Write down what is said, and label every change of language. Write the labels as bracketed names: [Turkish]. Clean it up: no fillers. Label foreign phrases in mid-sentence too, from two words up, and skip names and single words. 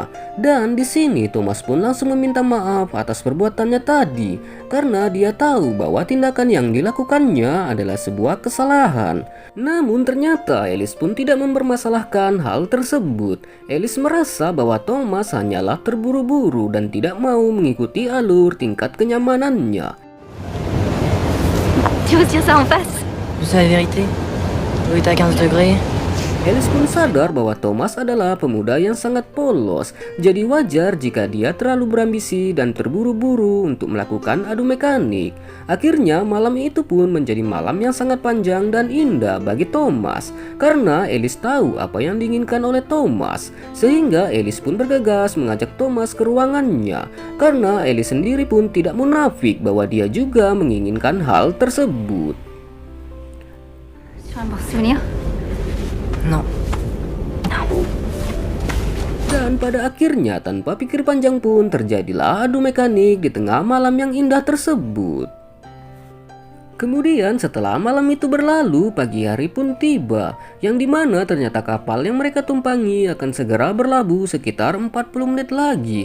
[Indonesian] Dan di sini Thomas pun langsung meminta maaf atas perbuatannya tadi, karena dia tahu bahwa tindakan yang dilakukannya adalah sebuah kesalahan. Namun ternyata Alice pun tidak mempermasalahkan hal tersebut. Alice merasa bahwa Thomas hanyalah terburu-buru dan tidak mau mengikuti alur tingkat kenyamanannya. [French] Tu oses dire ça en face? C'est la vérité. L'eau est à 15 degrés. [Indonesian] Alice pun sadar bahwa Thomas adalah pemuda yang sangat polos, jadi wajar jika dia terlalu berambisi dan terburu-buru untuk melakukan adu mekanik. Akhirnya malam itu pun menjadi malam yang sangat panjang dan indah bagi Thomas, karena Alice tahu apa yang diinginkan oleh Thomas, sehingga Alice pun bergegas mengajak Thomas ke ruangannya, karena Alice sendiri pun tidak munafik bahwa dia juga menginginkan hal tersebut. [French] Sur un bon souvenir? Non. [Indonesian] Dan pada akhirnya tanpa pikir panjang pun terjadilah adu mekanik di tengah malam yang indah tersebut. Kemudian setelah malam itu berlalu, pagi hari pun tiba, yang dimana ternyata kapal yang mereka tumpangi akan segera berlabuh sekitar 40 menit lagi.